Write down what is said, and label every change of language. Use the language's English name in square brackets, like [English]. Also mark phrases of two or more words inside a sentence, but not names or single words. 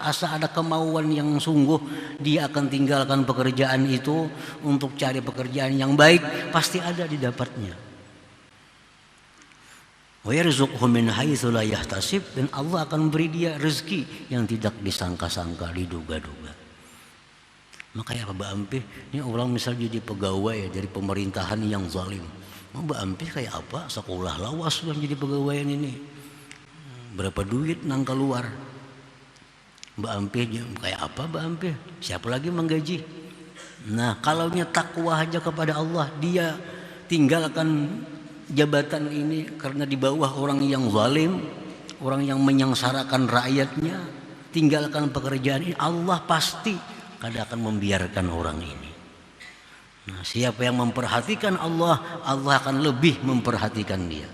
[Indonesian] Asa ada kemauan yang sungguh, dia akan tinggalkan pekerjaan itu untuk cari pekerjaan yang baik, pasti ada didapatnya. [Arabic] وَيَرْزُقْهُ مِنْ حَيْثُ لَا يَحْتَسِبُ, [Indonesian] dan Allah akan beri dia rezeki yang tidak disangka-sangka, diduga-duga. Makanya Pak Ampih, ini orang misal jadi pegawai dari pemerintahan yang zalim. Mbak Ampih kayak apa? [Banjar] Sekolah lawas sudah jadi pegawaian ini. Berapa duit nang keluar? [Indonesian] Mbak Ampih kayak apa Mbak Ampih? Siapa lagi menggaji? Nah, kalaunya takwa aja kepada Allah, dia tinggalkan jabatan ini karena di bawah orang yang zalim, orang yang menyengsarakan rakyatnya, tinggalkan pekerjaan ini, Allah pasti kadang akan membiarkan orang ini. Nah, siapa yang memperhatikan Allah, Allah akan lebih memperhatikan dia.